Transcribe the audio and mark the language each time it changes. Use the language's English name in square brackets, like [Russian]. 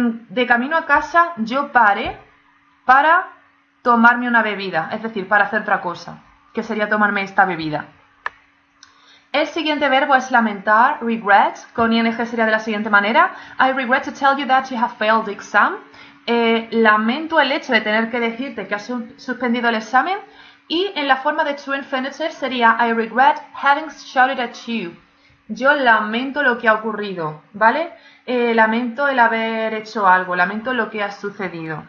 [Spanish] De camino a casa, yo paré para tomarme una bebida, es decir, para hacer otra cosa, que sería tomarme esta bebida. El siguiente verbo es lamentar, regret, con ing sería de la siguiente manera. [English] I regret to tell you that you have failed the exam. [Spanish] Lamento el hecho de tener que decirte que has suspendido el examen. Y en la forma de to infinitive sería [English] I regret having shouted at you. [Spanish] Yo lamento lo que ha ocurrido, ¿vale? Lamento el haber hecho algo, lamento lo que ha sucedido.